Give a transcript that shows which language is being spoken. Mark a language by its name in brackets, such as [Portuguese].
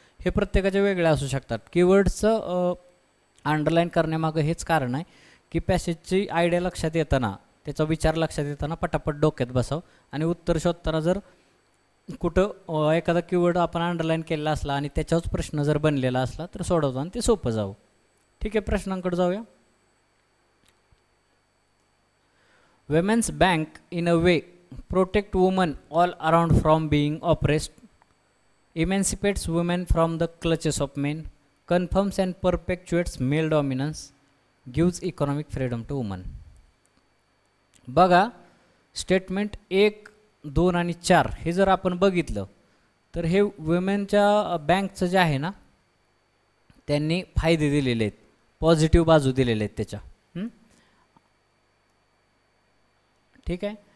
[Marathi] हे प्रत्येकाचे वेगळे असू शकतात. कीवर्ड्सचं अंडरलाईन करण्यामागं हेच कारण आहे की पॅसेजची आयडिया लक्षात येताना त्याचा विचार लक्षात येताना पटापट डोक्यात बसावं आणि उत्तर शोधताना जर कुठं एखादा कीवर्ड आपण अंडरलाईन केलेला असला आणि त्याच्यावरच प्रश्न जर बनलेला असला तर सोडवताना ते सोपं जावं. ठीक आहे, प्रश्नांकडे जाऊया. [English] Women's bank in a way protect women all around from being oppressed, emancipates women from the clutches of men, confirms and perpetuates male dominance, gives economic freedom to women. [Marathi] बघा स्टेटमेंट 1, 2 आणि 4 हे जर आपण बघितलं तर हे वुमेनच्या बँकचं जे आहे ना त्यांनी फायदे दिलेले आहेत, पॉझिटिव्ह बाजू दिलेले आहेत त्याच्या. ठीक आहे,